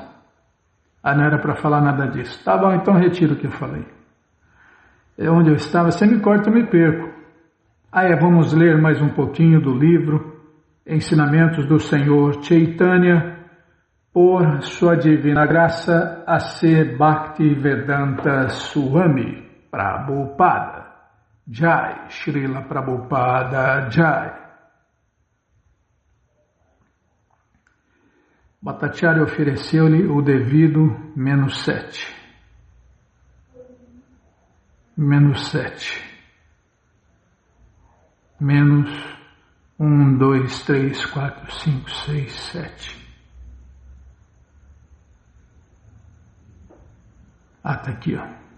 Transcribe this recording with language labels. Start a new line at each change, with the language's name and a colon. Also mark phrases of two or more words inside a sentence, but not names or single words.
Portuguese: Não era para falar nada disso. Tá bom, então retiro o que eu falei. É onde eu estava. Se me corta, eu me perco. Vamos ler mais um pouquinho do livro Ensinamentos do Senhor Chaitanya, por sua divina graça, A.C. Bhaktivedanta Swami Prabhupada. Jai, Srila Prabhupada Jai. Bhattacharya ofereceu-lhe o devido -7. -7. -1, 2, 3, 4, 5, 6, 7. Tá aqui, ó.